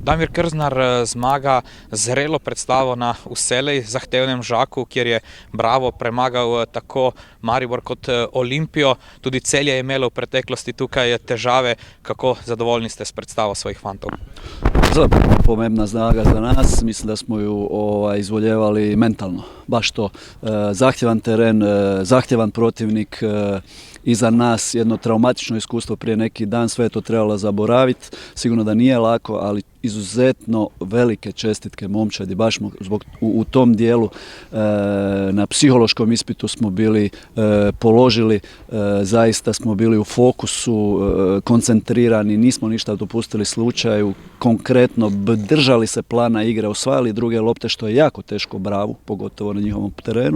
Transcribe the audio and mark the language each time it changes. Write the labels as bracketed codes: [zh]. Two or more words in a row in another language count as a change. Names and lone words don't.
[sl] Damir Krznar zmaga zrelo predstavo na vselej zahtevnem Žaku, kjer je Bravo premagal tako Maribor kot Olimpijo. Tudi Celje je imelo v preteklosti tukaj težave. Kako zadovoljni ste s predstavo svojih fantov? Zelo pomembna zmaga za nas. Mislim da smo ju izvoljevali mentalno. [hr] Baš to. Zahtjevan teren, zahtjevan protivnik, iza nas jedno traumatično iskustvo prije neki dan, sve je to trebalo zaboraviti. Sigurno da nije lako, ali izuzetno velike čestitke momčadi, baš u tom dijelu na psihološkom ispitu smo bili položili, zaista smo bili u fokusu, koncentrirani, nismo ništa dopustili slučaju, konkretno držali se plana igre, osvajali druge lopte, što je jako teško Bravu, pogotovo na njihovom terenu.